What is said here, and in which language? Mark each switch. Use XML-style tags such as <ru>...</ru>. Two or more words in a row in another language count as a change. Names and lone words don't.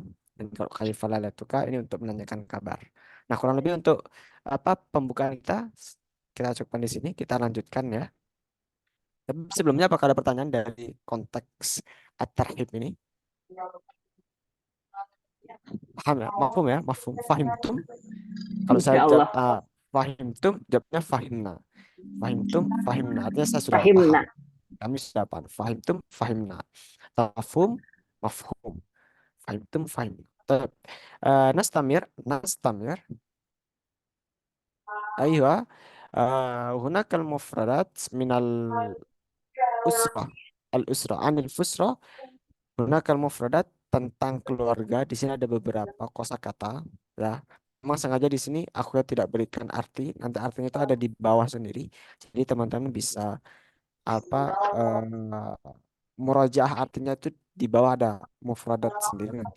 <id>Dan kalau kaifa ini untuk menanyakan kabar. Nah, kurang lebih untuk apa pembukaan kita cukupkan di sini, kita lanjutkan ya. Tapi sebelumnya apakah ada pertanyaan dari konteks at-tarhib ini? Paham ya? Mafhum ya? Mafhum. Fahimtum? Kalau saya Insya jawab Allah. fahimtum, jawabnya fahimna. Fahimtum, fahimna. Artinya saya sudah paham. Fahimna. Kami sudah paham. Fahimtum, fahimna. Mafhum, mafhum. Fahimtum, fahimna.</id> <ar>طيب نستمر. أيوة. هناك المفردات من الأسرة عن الفسرة. هناك المفردات</ar> <id>tentang keluarga. Di sini ada beberapa kosakata ya. Memang sengaja di sini aku tidak berikan arti. Nanti artinya itu ada di bawah sendiri. Jadi teman-teman bisa apa murojaah artinya itu di bawah ada mufradat sendiri nanti.</id>